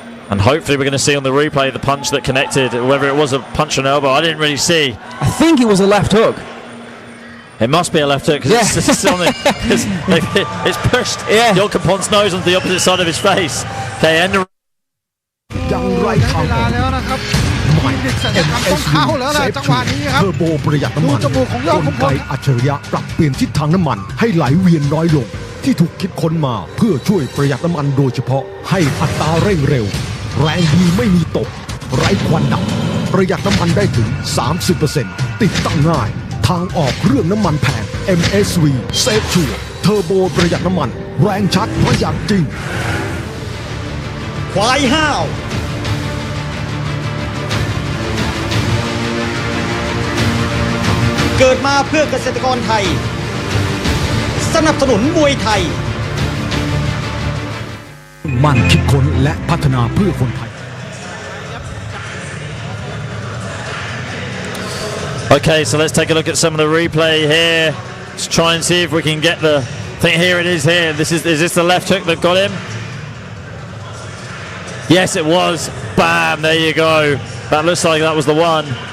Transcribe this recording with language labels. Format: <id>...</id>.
<en>And hopefully we're going to see on the replay the punch that connected, whether it was a punch or an elbow. I didn't really see. I think it was a left hook. It must be a left hook because it's pushed Yokampon's nose onto the opposite side of his face. Okay, end the</en> <th>ยังไรทางออกใหม่ MSV เซฟชูเทอร์โบประหยัดน้ำมันกลไกอัจฉริยะปรับเปลี่ยนทิศทางน้ำมันให้ไหลเวียนน้อยลงที่ถูกคิดค้นมาเพื่อช่วยประหยัดน้ำมันโดยเฉพาะให้อัตราเร่งเร็วแรงดีไม่มีตกไร้ควันดำประหยัดน้ำมันได้ถึง 30% ติดตั้งง่ายทางออกเรื่องน้ำมันแพง MSV เซฟชูเทอร์โบประหยัดน้ำมันแรงชัดประหยัดจริง ควายห้าวเกิดมาเพื่อเกษตรกรไทยสนับสนุนมวยไทย มันคิดค้นและพัฒนาเพื่อคนไทย</th> <en>Okay, so let's take a look at some of the replay here. Let's try and see if we can get the thing. Here it is here. Is this the left hook that got him? Yes, it was. Bam, there you go. That looks like that was the one.</en>